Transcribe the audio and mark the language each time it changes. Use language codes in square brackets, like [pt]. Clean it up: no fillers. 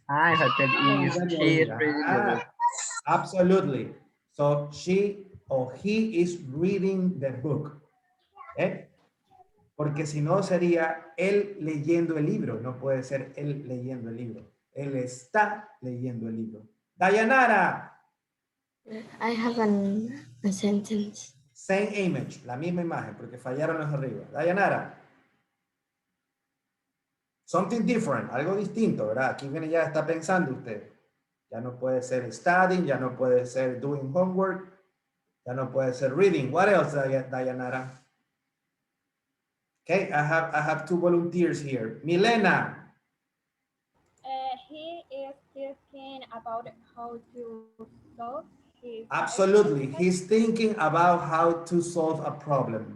[en] I have that is she is reading the book. Absolutely. So she or he is reading the book. ¿Eh? [es] Porque si no sería él leyendo el libro. No puede ser él leyendo el libro. Él está leyendo el libro. Dayanara. [en] I have a sentence. Same image. [es] La misma imagen porque fallaron los arriba. Dayanara. [en] Something different. [es] Algo distinto, ¿verdad? Aquí viene ya, está pensando usted. Ya no puede ser studying, ya no puede ser doing homework, ya no puede ser reading. [en] What else, Dayanara? Okay, I have two volunteers here. Milena. He is thinking about how to solve his Absolutely. problem. He's thinking about how to solve a problem.